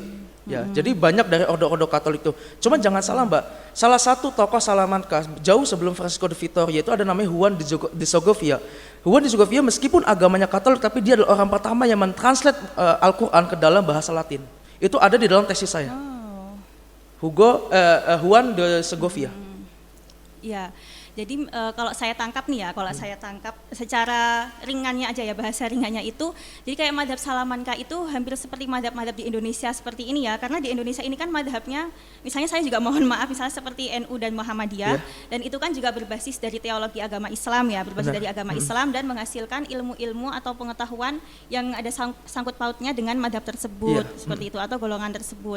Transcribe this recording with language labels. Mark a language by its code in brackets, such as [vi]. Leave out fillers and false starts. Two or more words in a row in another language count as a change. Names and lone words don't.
[id] Ya, jadi banyak dari ordo-ordo Katolik itu. Cuma jangan salah Mbak, salah satu tokoh Salamanca jauh sebelum Francisco de Vitoria itu ada namanya Juan de Segovia. Juan de Segovia meskipun agamanya Katolik tapi dia adalah orang pertama yang mentranslate Al-Quran ke dalam bahasa Latin. Itu ada di dalam tesis saya. Juan de Segovia. Ya. Jadi kalau saya tangkap nih ya, kalau saya tangkap secara ringannya aja ya, bahasa ringannya itu, jadi kayak mazhab Salamanca itu hampir seperti mazhab-mazhab di Indonesia seperti ini ya, karena di Indonesia ini kan mazhabnya, misalnya saya juga mohon maaf, misalnya seperti NU dan Muhammadiyah, dan itu kan juga berbasis dari teologi agama Islam ya, berbasis dari agama Islam dan menghasilkan ilmu-ilmu atau pengetahuan yang ada sangkut pautnya dengan mazhab tersebut, seperti itu, atau golongan tersebut.